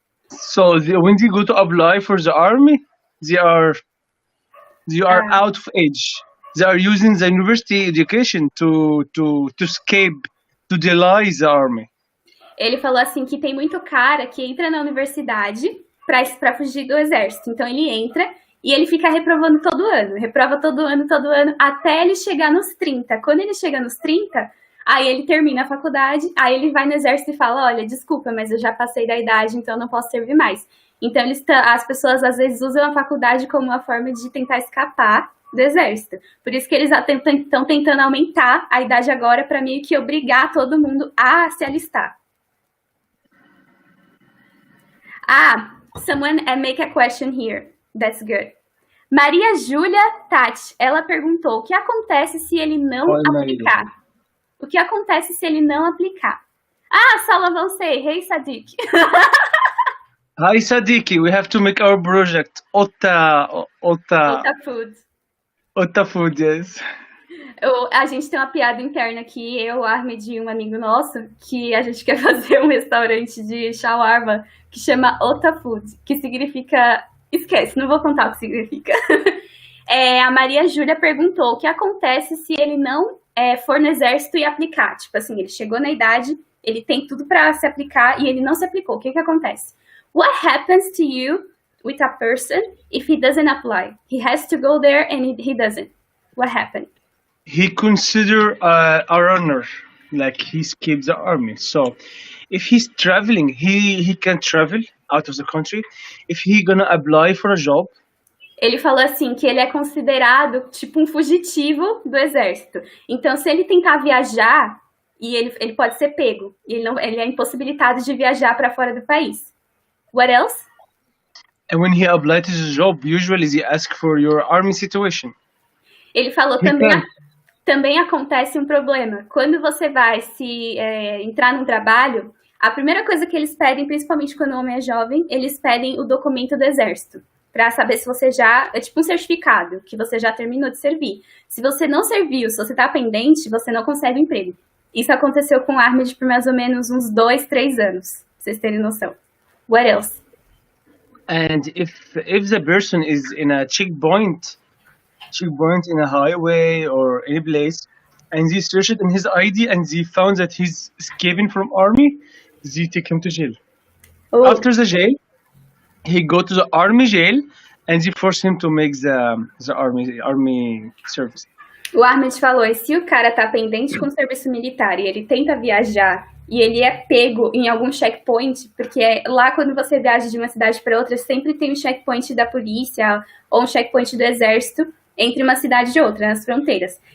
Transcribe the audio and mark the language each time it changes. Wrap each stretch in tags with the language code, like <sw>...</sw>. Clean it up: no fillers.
<en>So when they go to apply for the army, they are out of age. They are using the university education to escape, to delay the army.</en> <pt>Ele falou assim que tem muito cara que entra na universidade para fugir do exército. Então ele entra e ele fica reprovando todo ano, reprova todo ano, até ele chegar nos 30. Quando ele chega nos 30, aí ele termina a faculdade, aí ele vai no exército e fala, olha, desculpa, mas eu já passei da idade, então eu não posso servir mais. Então as pessoas às vezes usam a faculdade como uma forma de tentar escapar do exército. Por isso que eles estão tentando aumentar a idade agora para meio que obrigar todo mundo a se alistar.</pt> <en>Someone make a question here. That's good.</en> <pt>Maria Júlia Tati, ela perguntou o que acontece se ele não aplicar? Maria. O que acontece se ele não aplicar?</pt> <en>Salavan say, hey Sadiq. Hi Sadiq, we have to make our project. Ota Food. Ota Food, yes.</en> <pt>A gente tem uma piada interna aqui, eu, Ahmed e um amigo nosso, que a gente quer fazer um restaurante de shawarma que chama Ota Food, que significa... Esquece, não vou contar o que significa. A Maria Júlia perguntou o que acontece se ele não for no exército e aplicar. Tipo assim, ele chegou na idade, ele tem tudo para se aplicar e ele não se aplicou. O que acontece?</pt> <en>What happens to you with a person if he doesn't apply? He has to go there and he doesn't. What happened? He consider a runner, like he skipped the army. So if he's traveling, he can travel out of the country. If he gonna apply for a job,</en> <pt>ele falou assim que ele é considerado tipo um fugitivo do exército. Então, se ele tentar viajar, e ele pode ser pego. Ele é impossibilitado de viajar para fora do país.</pt> <en>What else? And when he applied to the job, usually they ask for your army situation.</en> <pt>Ele falou também acontece um problema. Quando você vai entrar num trabalho, a primeira coisa que eles pedem, principalmente quando o homem é jovem, eles pedem o documento do exército, para saber se você é tipo um certificado, que você já terminou de servir. Se você não serviu, se você está pendente, você não consegue emprego. Isso aconteceu com o Ahmed por mais ou menos uns 2, 3 anos, pra vocês terem noção.</pt> <en>What else? And if the person is in a checkpoint in a highway or any place, and they searched in his ID and they found that he's escaping from army, they take him to jail. After the jail, he go to the army jail and they force him to make the army service.</en> <pt>O Ahmed falou, e se o cara tá pendente com o serviço militar e ele tenta viajar e ele é pego em algum checkpoint, porque lá quando você viaja de uma cidade para outra, sempre tem um checkpoint da polícia ou um checkpoint do exército entre uma cidade e outra, nas fronteiras.</pt>